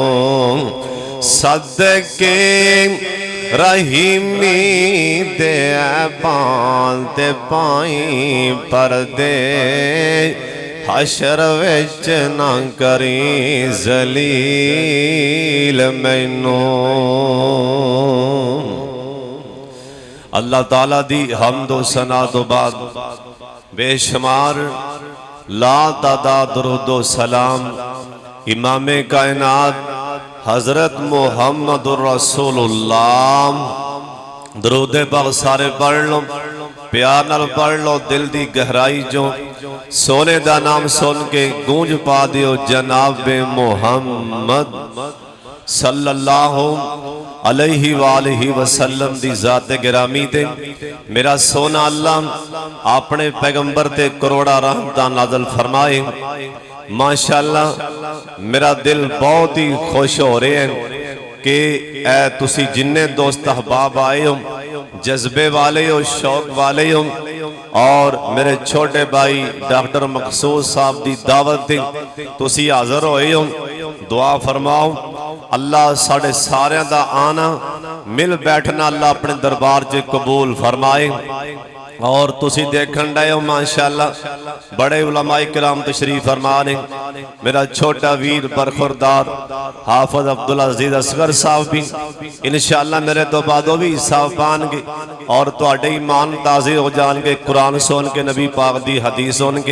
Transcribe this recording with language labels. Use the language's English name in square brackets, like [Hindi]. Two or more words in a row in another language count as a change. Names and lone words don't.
[Punjabi] صدقے رحیمی دے بانتے پائی پردے حشر وچ نہ کریں ذلیل مینوں. اللہ تعالیٰ دی حمد و ثنا تو بعد بے شمار لا تعداد درود و سلام امامِ کائنات حضرت محمد رسول اللہ. درود پاک سارے پڑھ لو، پیار نال پڑھ لو، دل دی گہرائی جو سوہنے دا نام سن کے گونج پا دیو جنابِ محمد [Arabic] صلى الله عليه وآله وسلم [Punjabi] دی ذاتِ گرامی تے میرا سوہنا اللہ اپنے پیغمبر تے کروڑاں رحمتاں نازل فرمائے. ماشاءاللہ میرا دل بہت ہی خوش ہو رہے ہیں کہ اے تسی جنے دوست احباب آئے ہو، جذبے والے ہو، شوق والے ہو، اور میرے چھوٹے بھائی ڈاکٹر مقصود صاحب کی دعوت دی تسی حاضر ہوئے ہو. دعا فرماؤ اللہ ساڈے ساریاں دا آنا مل بیٹھنا اللہ اپنے دربار چ قبول فرمائے. اور تسی دیکھن ڈے ہو ماشاءاللہ بڑے علمائے کرام تشریف فرما نے. میرا چھوٹا ویر برخوردار حافظ عبدالعزیز اصغر صاحب بھی انشاءاللہ میرے تو بعد بھی حصہ پائیں گے اور تہاڈے ایمان تازے ہو جائیں گے قرآن سن کے، نبی پاک دی حدیث سن کے.